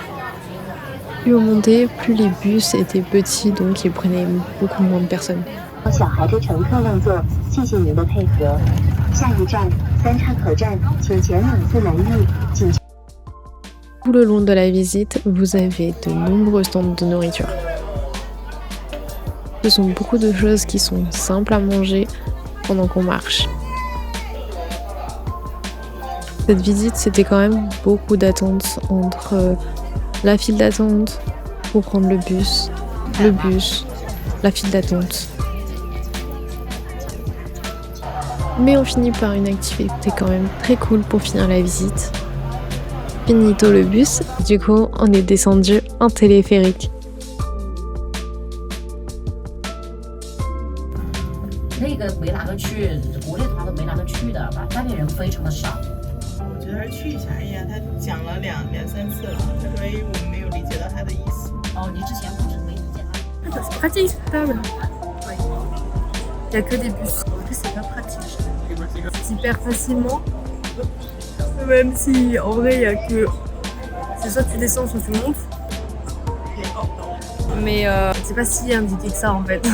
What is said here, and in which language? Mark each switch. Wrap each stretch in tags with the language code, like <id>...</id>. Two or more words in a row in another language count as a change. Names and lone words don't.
<fr>Plus on montait, plus les bus étaient petits, donc ils prenaient beaucoup moins de personnes.</fr> <zh>小孩的乘客让座，谢谢您的配合。下一站三岔口站，请前往自南翼，请。</zh> <fr>Tout le long de la visite, vous avez de nombreux stands de nourriture. Ce sont beaucoup de choses qui sont simples à manger pendant qu'on marche. Cette visite, c'était quand même beaucoup d'attentes entre la file d'attente pour prendre le bus, la file d'attente. Mais on finit par une activité quand même très cool pour finir la visite. Finito le bus, du coup on est descendu en téléphérique.</fr> <zh>那个没哪个去，国内团都没哪个去的，外面人非常的少。我觉得还是去一下。哎呀，他讲了两三次了，他说哎，我们没有理解到他的意思。哦，你之前不是没理解他？</zh> <fr>C'est pratique, c'est stable. Il y a que des bus. C'est pas pratique. C'est hyper facilement. Même si en vrai il y a que. C'est soit tu descends, soit tu montes. Mais c'est pas si indiqué que ça en fait.</fr>